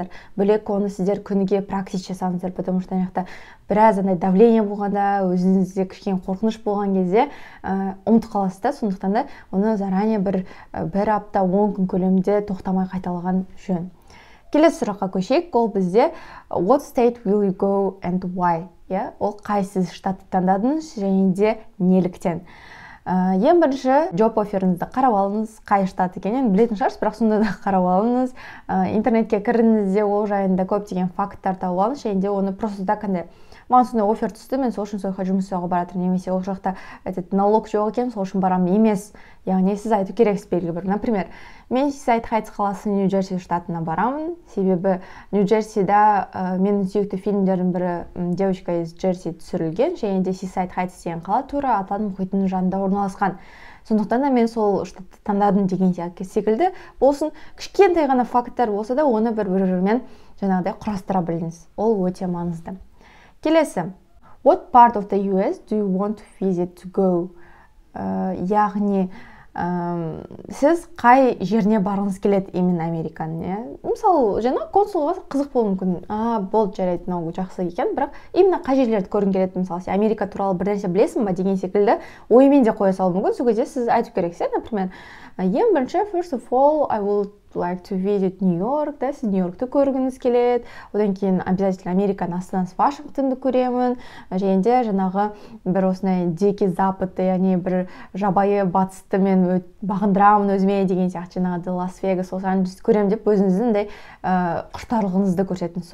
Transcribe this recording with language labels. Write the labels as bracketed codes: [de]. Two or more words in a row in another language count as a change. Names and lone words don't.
[kk] Бөлек оны сіздер күніге практика жасаңыздар, [ru] потому что [kk] аяқта біраз давление болғанда, өзіңізде кішкене қорқыныш болған кезде ұмытып қаласыздар. Сондықтан да оны заранее бір апта 10 күн көлемінде тоқтамай қайталаған жөн. Келесі сұраққа көшейік. Ол бізде [en] what state will you go and why? [kk] Ол қайсы штатты таңдадыңыз және де неліктен? Ең бірінші [en] job offerіңізді [kk] қарап алыңыз, қай штат екенін білетін шығарсыз, бірақ сонда да қарап алыңыз. Интернетке кіріңізде ол жайында көптеген факттар тауып алыңыз, және де оны [ru] просто так [kk] маған сондай офер түсті, мен сол үшін сол жаққа жұмыс жасауға баратырмын, немесе ол жақта налог жоқ екен, сол үшін барамын емес. Яғни сіз айту керексіз белгілі бір. Например, мен Сисайд-Хайтс қаласы Нью-Джерси штатына барамын, себебі Нью-Джерсида менің сүйікті фильмдердің бірі девочка из Джерси түсірілген, және де Сисайд-Хайтс деген қала тура Атлант мұхитының жанында орналасқан. Сондықтан да мен сол штатты таңдадым деген секілді болсын, кішкентай ғана факттар болса да оны бір-бірімен жаңағыдай құрастыра біліңіз. Ол өте маңызды. Келесі, [en] what part of the US do you want to visit to go? [kk] Яғни сіз қай жеріне барғыңыз келеді именно Американың? Мысалы, консулға қызық болуы мүмкін. Болды, жарайды, мынау жақсы екен, бірақ именно қай жерлерді көргің келеді? Мысалы, сен Америка туралы бір нәрсе білесің ба деген секілді оймен де қоя салуы мүмкін. Сол кезде сіз айту керексіз, например, ең бірінші, [en] first of all, I would like to visit New York, [kk] сіз Нью-Йоркты көргіңіз келеді. Одан кейін обязательно Американың астанасы Вашингтонды көремін. Және де жаңағы бір осындай [ru] дикий западты, [kk] яғни бір жабайы батысты мен бағындырамын өзіме деген сияқты, жаңағы Лас-Вегас, Лос-Анджелесті көремін деп өзіңіздің құштарлығыңызды көрсетіңіз.